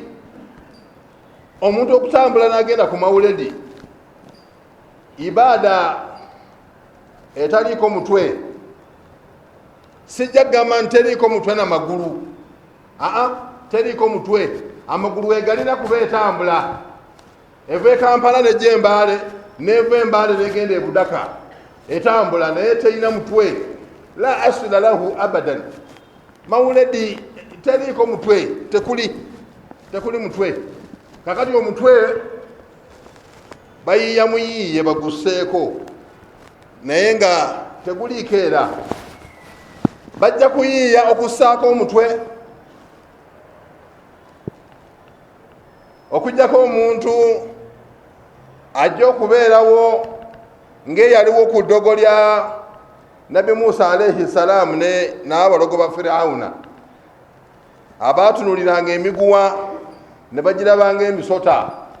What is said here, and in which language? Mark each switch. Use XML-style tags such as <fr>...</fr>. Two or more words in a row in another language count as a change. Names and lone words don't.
<lg>Omuntu okutambula n'agenda ku mawuledi ibada etaliiko mutwe, sijja kugamba nti teriiko mutwe na magulu. Teriiko mutwe, amagulu egalina kuba etambula, eva Kampala nejja Embaale, neva Embaale negenda e Budaka, etambula naye terina mutwe.</lg> <ar>لا أصل له أبدا.</ar> <lg>Mawuledi teriiko mutwe, tekuli mutwe. Kakati omutwe bayiya muyiye bagusseeko, naye nga teguliiko era. Bajja kuyiiya okussaako omutwe okujjako omuntu ajja okubeerawo ng'eyaliwo ku ddogo lya Nabi Musa</lg> <ar>عليه السلام</ar> <lg>n'abalogo ba Firawuna abaatunuliranga emiguwa ne bagirabanga emisota.</lg>